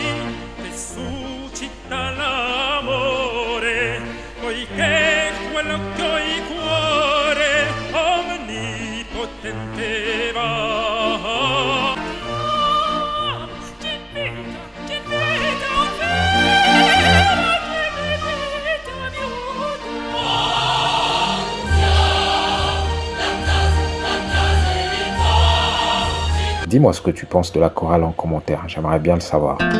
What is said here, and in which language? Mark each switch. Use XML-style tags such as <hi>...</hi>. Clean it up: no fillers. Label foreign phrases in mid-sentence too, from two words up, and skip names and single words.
<it>che suscita l'amore, poiché quello che ho in cuore omnipotente va.</it> <fr>Dis-moi ce que tu penses de la chorale en commentaire, j'aimerais bien le savoir.</fr>